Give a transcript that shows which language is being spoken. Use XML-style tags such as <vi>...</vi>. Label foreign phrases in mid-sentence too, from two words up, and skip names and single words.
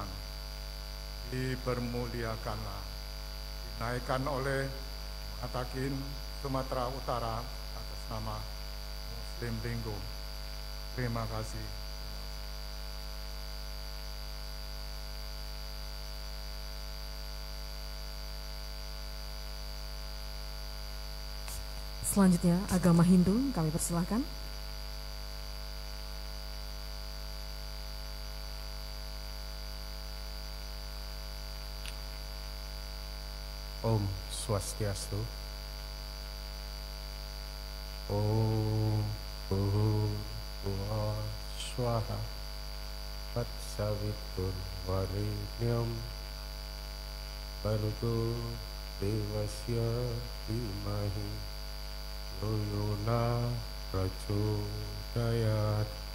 <id>Dipermuliakanlah, dinaikkan oleh Matakin Sumatera Utara atas nama Muslim Linggo. Terima kasih. Selanjutnya agama Hindu, kami persilahkan.</id> <sa>Om Swastiastu. Om Bhurvuvah Swaha Tatsavitur Varenyam Bhargo Devasya Dhimahi Yo Yona Prachodayat.</sa>